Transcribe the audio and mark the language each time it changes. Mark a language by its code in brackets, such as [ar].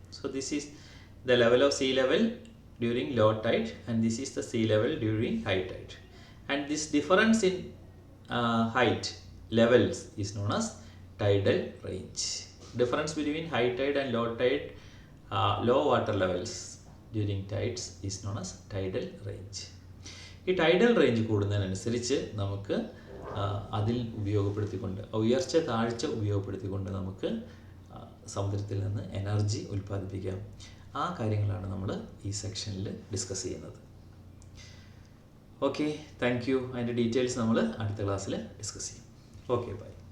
[en] So this is the level of sea level during low tide and this is the sea level during high tide. And this difference in height levels is known as tidal range. Difference between high tide and low tide, low water levels during tides is known as tidal range. [ml] ഈ tidal range കൂടുന്നതിനനുസരിച്ച് നമുക്ക് അതിൽ ഉപയോഗപ്പെടുത്തിക്കൊണ്ട് ഉയർച്ച താഴ്ച ഉപയോഗപ്പെടുത്തിക്കൊണ്ട് നമുക്ക് സമുദ്രത്തിൽ നിന്ന് എനർജി ഉൽപ്പാദിപ്പിക്കാം. ആ കാര്യങ്ങളാണ് നമ്മൾ ഈ സെക്ഷനിൽ ഡിസ്കസ് ചെയ്യുന്നത്. Okay, thank you. അതിൻ്റെ ഡീറ്റെയിൽസ് നമ്മൾ അടുത്ത ക്ലാസ്സിൽ ഡിസ്കസ് ചെയ്യും. Okay, by.